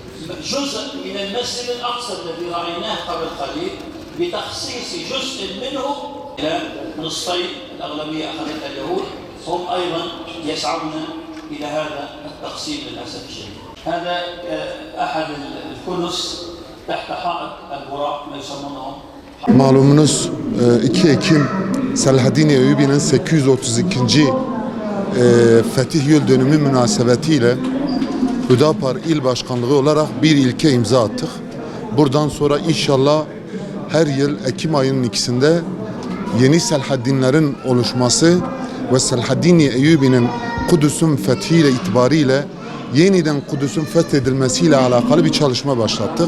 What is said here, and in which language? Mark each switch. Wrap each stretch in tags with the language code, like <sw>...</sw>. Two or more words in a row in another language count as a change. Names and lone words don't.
<ar>جزء من المسجد الأقصى الذي رأيناه قبل قليل بتخصيص جزء منه إلى نصفين، الأغلبية أخذتها اليهود، هم أيضا يسعون إلى هذا التقسيم للأسف الشديد. هذا أحد الكنس تحت حائط البراق ما يسمونه.</ar> <tr>Malumunuz 2 Ekim Selahaddin Eyyubi'nin 832. Fetih Yıl Dönümü münasebetiyle Hüdapar İl Başkanlığı olarak bir ilke imza attık. Buradan sonra inşallah her yıl Ekim ayının ikisinde yeni Selahaddinlerin oluşması ve Selahaddin Eyyubi'nin Kudüs'ün fethiyle itibariyle yeniden Kudüs'ün fethedilmesiyle alakalı bir çalışma başlattık.</tr>